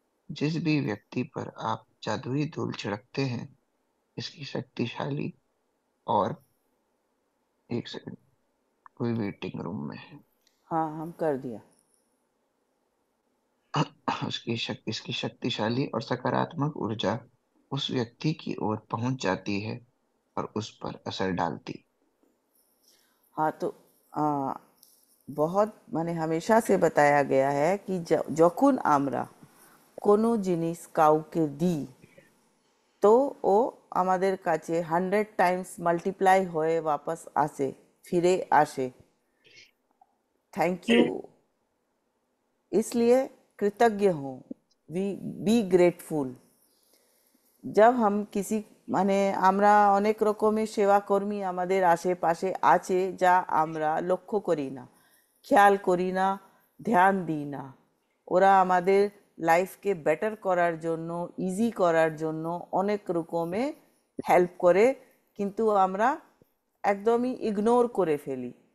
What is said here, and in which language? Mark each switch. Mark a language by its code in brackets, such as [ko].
[hi] जिस भी व्यक्ति पर आप जादुई धूल छिड़कते हैं इसकी शक्तिशाली और एक सेकंड, कोई वेटिंग रूम में है। हाँ, हम कर दिया। इसकी शक्तिशाली और सकारात्मक ऊर्जा उस व्यक्ति की ओर पहुंच जाती है और उस पर असर डालती। हाँ, तो आ, बहुत [bn] মানে [hi] हमेशा से बताया गया है कि [bn] যখন আমরা কোনো জিনিস কাউকে দিই তো ও আমাদের কাছে 100 টাইমস মাল্টিপ্লাই হয়ে वापस আসে, ফিরে আসে। [hi] थैंक यू, इसलिए कृतज्ञ हो, [en] Be grateful. [hi] जब हम किसी [bn] মানে আমরা অনেক রকমের সেবাকর্মী আমাদের আশেপাশে আছে যা আমরা লক্ষ্য করি না, খেয়াল করি না, ধ্যান দিই না। ওরা আমাদের লাইফকে বেটার করার জন্য, ইজি করার জন্য অনেক রকমে হেল্প করে, কিন্তু আমরা একদমই ইগনোর করে ফেলি।